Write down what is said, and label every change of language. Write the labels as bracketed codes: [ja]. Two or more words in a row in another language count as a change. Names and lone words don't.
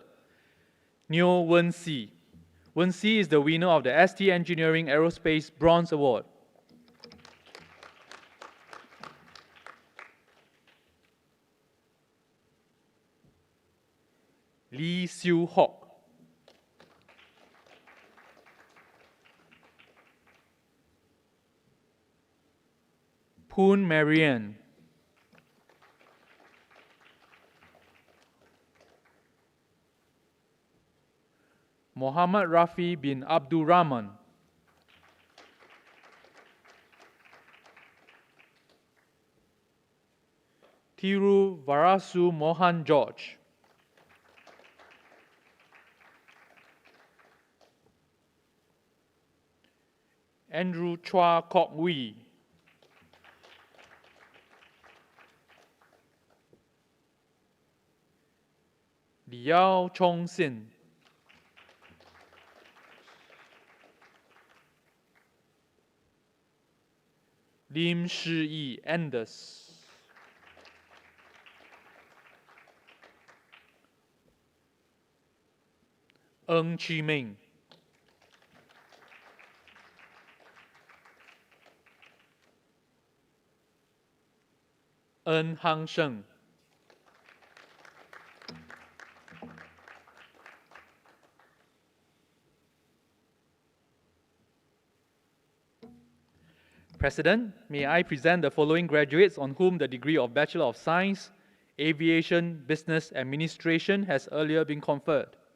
[en] Neo Wen Si. Wen Si is the winner of the ST Engineering Aerospace Bronze Award. Lee Siu Hock. Poon Marian. Muhammad Rafi bin Abdul Rahman. Thiru Varasu Mohan George. Andrew Chua Kok Wee. Liao Chong Sin. Lim Shi Anders. Ng Chi Ming. Ng Hang Sheng. President, may I present the following graduates on whom the degree of Bachelor of Science, Aviation, Business Administration has earlier been conferred.